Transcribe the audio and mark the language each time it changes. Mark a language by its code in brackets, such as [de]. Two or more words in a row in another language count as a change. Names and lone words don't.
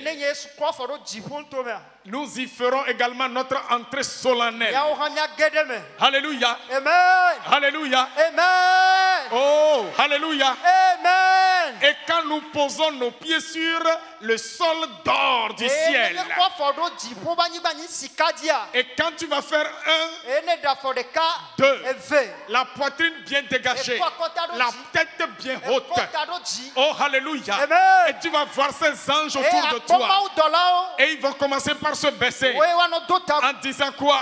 [ee] ne yesu kɔ afɔ ɖo dziƒo nuto mea [fr] nous y ferons également notre entrée solennelle. [ee] miawo hã miage ɖe me [fr] Alléluia. amen Alléluia. amen Oh, Alléluia. amen Et quand nous posons nos pieds sur le sol d'or du ciel, et quand tu vas faire 2, la poitrine bien dégagée, la tête bien haute, oh alléluia, et tu vas voir ces anges autour de toi, et ils vont commencer par se baisser en disant quoi?